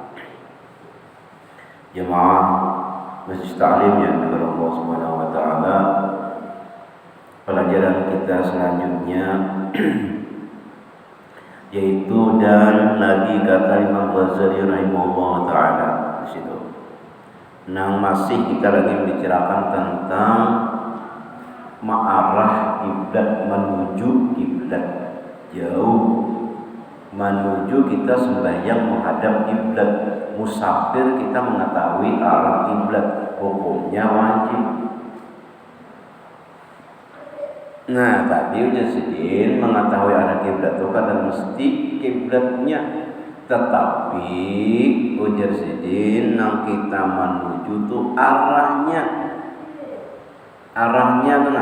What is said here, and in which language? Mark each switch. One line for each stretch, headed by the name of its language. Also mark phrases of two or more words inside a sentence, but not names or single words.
Indonesian: Jemaah Masjid Ta'lim yang dimuliakan
Arabic: Allah Subhanahu wa taala,
Indonesian: pelajaran kita selanjutnya yaitu dan lagi kata Imam Ghazali
Arabic: rahimahullah taala
Indonesian: di situ. Masih kita lagi membicarakan tentang ma'arah kiblat, menuju kiblat, jauh menuju kita sembahyang menghadap kiblat. Musafir kita mengetahui arah kiblat, hukumnya wajib. Nah, tadi udah sedin mengetahui arah kiblat itu kan mesti kiblatnya, tetapi ujar sedin nang kita menuju tuh arahnya nah.